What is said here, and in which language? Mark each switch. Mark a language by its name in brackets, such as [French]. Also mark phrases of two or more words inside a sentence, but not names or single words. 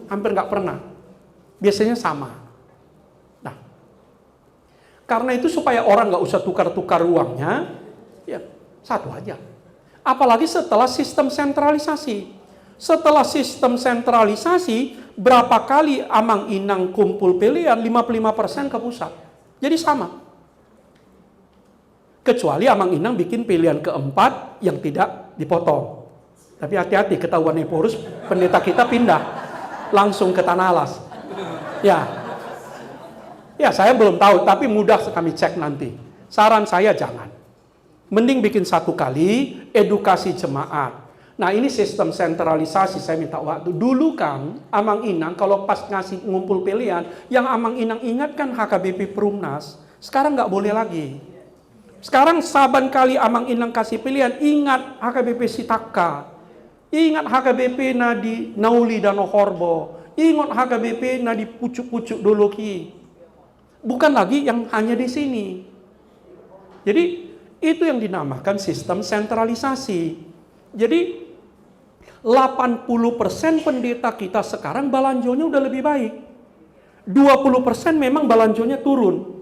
[Indonesian] Hampir nggak pernah. Biasanya sama. Nah, karena itu supaya orang nggak usah tukar-tukar uangnya, ya satu aja. Apalagi setelah sistem sentralisasi. Setelah sistem sentralisasi, berapa kali [Batak Toba] amang inang [Indonesian] kumpul pilihan, 55% ke pusat. Jadi sama. Kecuali [Batak Toba] amang inang [Indonesian] bikin pilihan keempat yang tidak dipotong. Tapi hati-hati, ketahuan Eporus, pendeta kita pindah langsung ke Tanah Alas. Ya, saya belum tahu, tapi mudah kami cek nanti. Saran saya jangan. Mending bikin satu kali, edukasi jemaat. Nah, ini sistem sentralisasi, saya minta waktu. Dulu kan, [Batak Toba] amang inang [Indonesian] kalau pas ngasih ngumpul pilihan, yang [Batak Toba] amang inang [Indonesian] ingat kan HKBP Perumnas. Sekarang nggak boleh lagi. Sekarang saban kali [Batak Toba] amang inang [Indonesian] kasih pilihan, ingat HKBP Sitaka. Ingat HKBP [Batak Toba] na di [Indonesian] Nauli dan Horbo. Ingat HKBP [Batak Toba] na di pucuk-pucuk doloki. [Indonesian] Bukan lagi yang hanya di sini. Jadi, itu yang dinamakan sistem sentralisasi. Jadi 80% pendeta kita sekarang balanjonya udah lebih baik. 20% memang balanjonya turun.